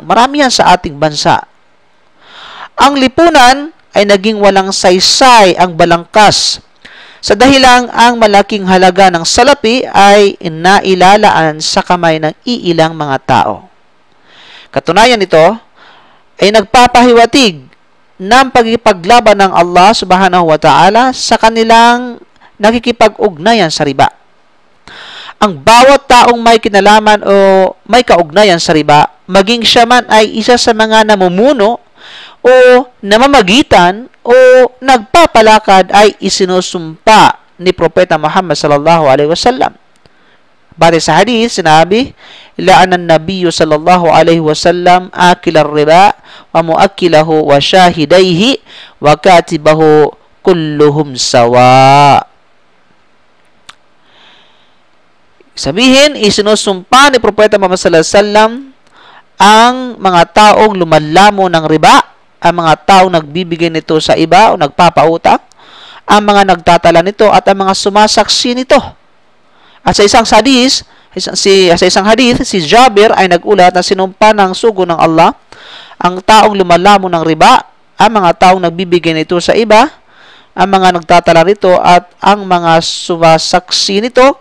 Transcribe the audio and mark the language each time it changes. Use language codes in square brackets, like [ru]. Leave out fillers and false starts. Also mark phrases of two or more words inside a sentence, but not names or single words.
[tl] Marami yan sa ating bansa. Ang lipunan ay naging walang saysay ang balangkas sa dahilang ang malaking halaga ng salapi ay nailalaan sa kamay ng iilang mga tao. Katunayan nito ay nagpapahiwatig ng pagkipaglaban ng Allah [ar] سبحانه وتعالى [tl] sa kanilang nakikipag-ugnayan sa riba. Ang bawat taong may kinalaman o may kaugnayan sa riba, maging siya man ay isa sa mga namumuno o namamagitan o nagpapalakad, ay isinusumpa ni Propeta Muhammad [ar] صلى الله عليه وسلم. [tl] Base sa hadith, sinabi, [ar] لعن النبي صلى الله عليه وسلم آكل الربا وموكله وشاهديه وكاتبه كلهم سواء. [tl] Sabihin, isinusumpa ni Propeta Muhammad [ar] صلى الله عليه وسلم [tl] ang mga taong lumalamo ng riba, ang mga taong nagbibigay nito sa iba o nagpapautang, ang mga nagtatala nito at ang mga sumasaksi nito. At sa isang hadis, Sa isang hadith, si Jabir ay nagulat na sinumpa ng sugo ng Allah ang taong lumalamo ng riba, ang mga taong nagbibigay nito sa iba, ang mga nagtatala nito at ang mga sumasaksi nito.